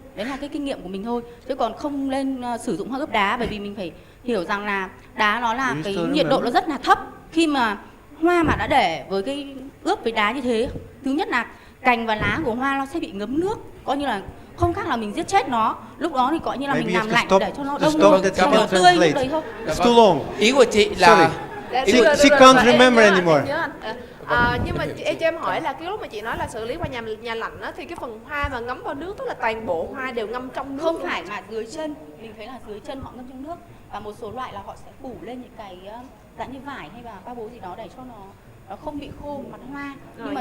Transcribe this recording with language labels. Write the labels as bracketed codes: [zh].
[vi] Đấy là cái kinh nghiệm của mình thôi, chứ còn không lên sử dụng hoa ướp đá, bởi vì mình phải hiểu rằng là đá nó là cái nhiệt độ nó rất là thấp. Khi mà hoa mà đã để với cái ướp với đá như thế, thứ nhất là cành và lá của hoa nó sẽ bị ngấm nước, coi như là không khác là mình giết chết nó. Lúc đó thì coi như là mình làm lạnh để cho nó đông luôn, cho nó tươi lúc đấy thôi. [en] It's too long. [vi] Ý của chị là [en] She can't remember anymore. [vi] Nhưng mà cho em hỏi là cái lúc mà chị nói là xử lý qua nhà lạnh á, thì cái phần hoa mà ngấm vào nước, tức là toàn bộ hoa đều ngâm trong nước? Không phải, mà dưới chân, mình thấy là dưới chân họ ngâm trong nước, và một số loại là họ sẽ phủ lên những cái dạng như vải hay là bao bố gì đó để cho nó không bị khô mặt hoa, nhưng mà